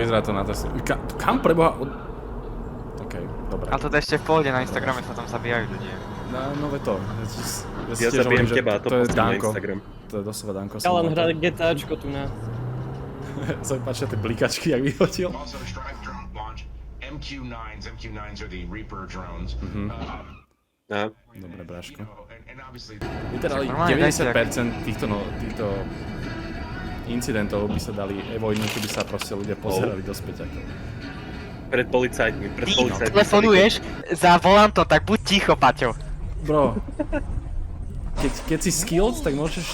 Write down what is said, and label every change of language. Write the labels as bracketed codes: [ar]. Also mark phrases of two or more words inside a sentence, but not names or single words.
[sk] vyzerá to na Teslu. Kam preboha? OK, dobre. A toto ešte v pohode, na Instagrame sa tam zabíjajú ľudia. No ve to. Ja zabijem teba a to to je postím na Danko. Instagram. To je doslova Danko. Ja len hrať GTAčko tu na. Sa mi páčia tie blikačky, jak vyhodil. [en] Also, strike drone launch. MQ-9s. MQ-9s are the Reaper drones. Á, [sk] Dobre, bráško. [en] And obviously, Literally [sk] Normálne, dajte 90% týchto incidentov by sa dali evoidnúť, keby sa proste ľudia pozerali do späťakov. pred policajtmi, pred Ty policajtmi. telefonuješ za volantom, tak buď ticho, Paťo. Bro, keď si skilled, tak môžeš